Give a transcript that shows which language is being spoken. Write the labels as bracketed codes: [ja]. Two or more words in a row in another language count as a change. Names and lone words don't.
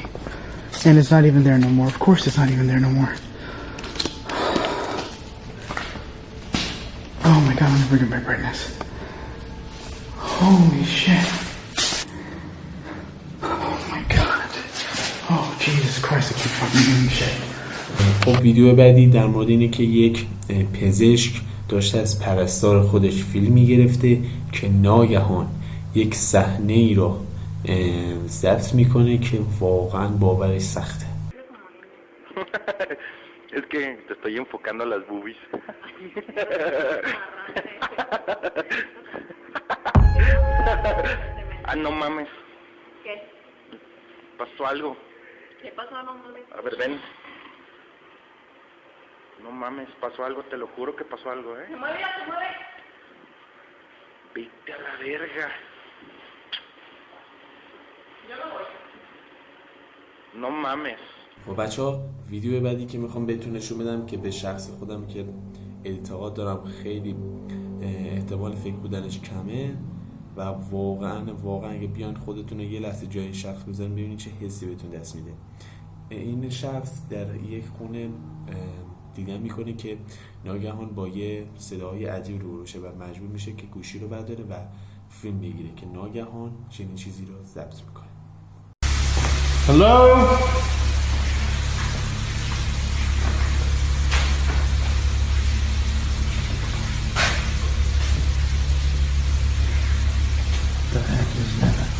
[en] And it's not even there no more. Of course it's not even there no more. Oh my god, let me bring up my brightness. Holy shit. Oh my god. Oh Jesus Christ, I keep fucking doing shit. [fa] خب ویدیو بعدی در مورد اینه که یک پزشک داشته از پرستار خودش فیلم میگرفته که ناگهان یک صحنه ای رو ضبط میکنه که واقعا باورش سخته. [es] Es que te estoy enfocando las boobies. Ah, no mames. ¿Qué? Pasó algo. ¿Qué pasó? No mames. A ver, ven. No mames, pasó algo, te lo juro que pasó algo, Se mueve, ya se mueve. Vete a la verga. Yo no voy. No mames. [fa] و بچه ها ویدیو بعدی که میخوام بهتون نشون بدم که به شخص خودم که اعتقاد دارم خیلی احتمال فکر بودنش کمه و واقعا اگه بیان خودتون یه لحظه جای این شخص بذارین ببینید چه حسی بهتون دست میده. این شخص در یک خونه دیدن میکنه که ناگهان با یه صدای عجیب روبرو شه و مجبور میشه که گوشی رو برداره و فیلم بگیره که ناگهان چنین چیزی رو ضبط میکنه. [en] Hello? The heck is that?